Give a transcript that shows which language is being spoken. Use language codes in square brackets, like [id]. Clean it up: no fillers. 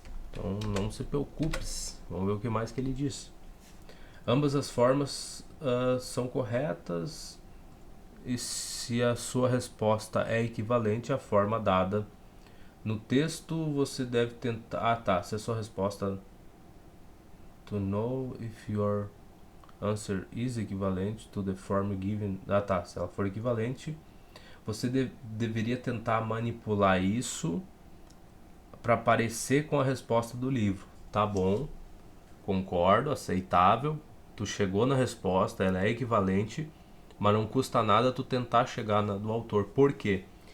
[pt] Então, não se preocupe. Vamos ver o que mais que ele diz. Ambas as formas são corretas e se a sua resposta é equivalente à forma dada no texto, você deve tentar... se a sua resposta... [en] To know if your answer is equivalent to the form given... [pt] se ela for equivalente, você deveria tentar manipular isso para parecer com a resposta do livro. Tá bom, concordo, aceitável, tu chegou na resposta, ela é equivalente, mas não custa nada tu tentar chegar do autor. Por quê?